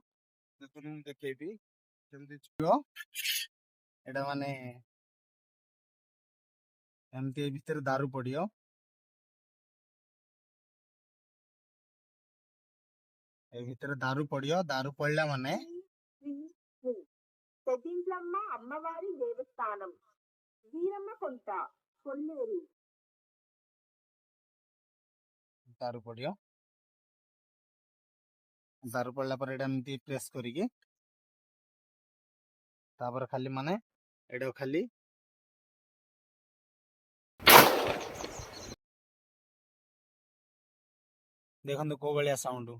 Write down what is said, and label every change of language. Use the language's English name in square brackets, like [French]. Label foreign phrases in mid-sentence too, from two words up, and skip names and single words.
[Odia] ଦେଖନ୍ତୁ ମୁଁ ଦେଖେଇବି କେମିତି ଯିବ। ଏଇଟା ମାନେ ଏମିତି ଏ ଭିତରେ ଦାରୁ ପଡିବ। ଏ ଭିତରେ ଦାରୁ ପଡିବ, ଦାରୁ ପଡିଲା ମାନେ [Telugu] శ్రీ శ్రీ పెద్దింట్లమ్మ అమ్మవారి దేవస్థానం వీరమ్మకొంట కొల్లేరు [Odia] ଦାରୁ ପଡିବ। ଦାରୁ ପଡିଲା ପରେ ଏଇଟା ଏମିତି ପ୍ରେସ୍ କରିକି ତାପରେ ଖାଲି ମାନେ ଏଇଟାକୁ ଖାଲି ଦେଖନ୍ତୁ କୋଉ ଭଳିଆ ସାଉଣ୍ଡ,